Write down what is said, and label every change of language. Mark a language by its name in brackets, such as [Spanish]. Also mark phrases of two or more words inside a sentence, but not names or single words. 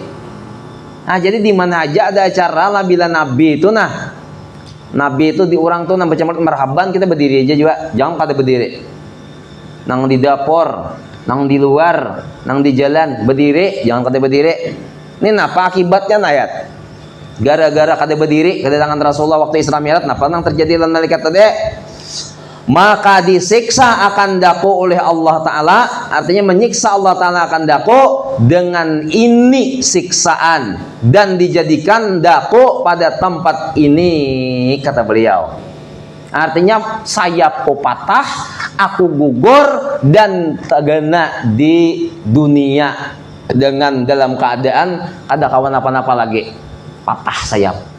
[Indonesian] Nah jadi di mana aja ada acara lah bila Nabi itu Nabi itu di orang tuh nampak cemar marhaban kita berdiri aja juga. [Banjar] Jangan kada berdiri. Nang di dapur, nang di luar, nang di jalan berdiri, jangan kada berdiri. [Indonesian] Ini apa akibatnya ayat? [Banjar] Gara-gara kada berdiri kedatangan Rasulullah waktu Isra Mi'raj, napa nang terjadi lan malaikat tadi? [Indonesian] Maka disiksa akan daku oleh Allah Ta'ala. Artinya menyiksa Allah Ta'ala akan daku dengan ini siksaan, dan dijadikan daku pada tempat ini, kata beliau. Artinya sayapku patah, aku gugur dan tergena di dunia dengan dalam keadaan ada kawan apa-apa lagi, patah sayap.